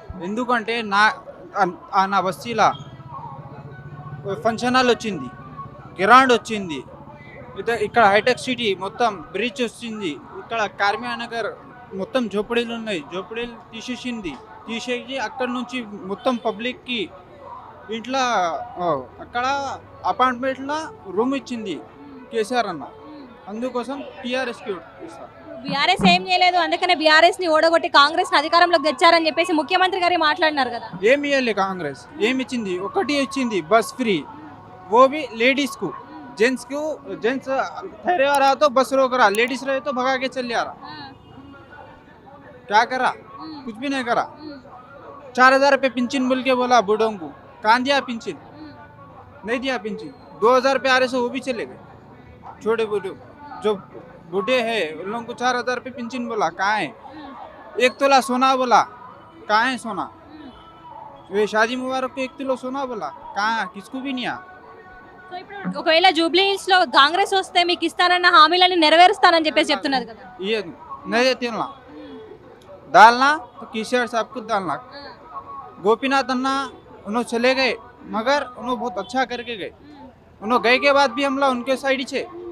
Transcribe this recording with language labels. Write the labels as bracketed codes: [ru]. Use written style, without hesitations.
[te] ఎందుకంటే నా బస్తీలా function hall వచ్చింది, కిరాండ్ వచ్చింది, ఇక్కడ హైటెక్ సిటీ మొత్తం బ్రిడ్జ్ వచ్చింది, ఇక్కడ కార్మియా నగర్ మొత్తం జోపడీలు ఉన్నాయి, జోపడీలు తీసేసి అక్కడ నుంచి మొత్తం పబ్లిక్కి ఇంట్లో అక్కడ అపార్ట్మెంట్లో రూమ్ ఇచ్చింది కేసీఆర్ అన్న. అందుకోసం టీఆర్ఎస్కి ఇస్తారు. బీఆర్ఎస్ ఏం చేయలేదు, అందుకనే బీఆర్ఎస్ ని ఓడగొట్టి కాంగ్రెస్ ని అధికారంలోకి తెచ్చారని చెప్పేసి ముఖ్యమంత్రి గారు మాట్లాడినారు కదా. ఏమి ఇవ్వలే కాంగ్రెస్, ఏమి ఇచ్చింది? ఒకటి ఇచ్చింది, బస్ ఫ్రీ, [hi] वो भी लेडीज को, जेंट्स ठहरे आ रहा तो बस रोक रहा, लेडीज रहे तो भगा के चल आ रहा. क्या करा? कुछ भी नहीं करा. 4,000 रुपये पिंचिन बोल के बोला बूढ़ों को, कहाँ दिया पिंचिन? नहीं दिया पिंचिन. 2,000 रुपये आ रहे से वो भी चले गए. छोटे बूढ़े जो बूढ़े हैं उन लोगों को 4,000 रुपये पिंचिन बोला, कहाँ है? 1 तोला सोना बोला, कहाँ है सोना? वे शादी मुबारक को 1 किलो सोना बोला, कहाँ? किसको भी नहीं आ. [te] సో ఇప్పుడు ఒకవేళ జూబ్లీ హిల్స్ లో కాంగ్రెస్ వస్తే మీకు ఇస్తానన్న హామీలను నెరవేరుస్తానని చెప్పేసి చెప్తున్నారు కదా. [hi] ये नहीं देते ना, डालना तो केसीआर साहब को डालना. गोपीनाथ अन्ना उन्होंने चले गए, मगर उन्होंने बहुत अच्छा करके गए. उन्होंने गए के बाद भी हमला उनके साइड ही छे.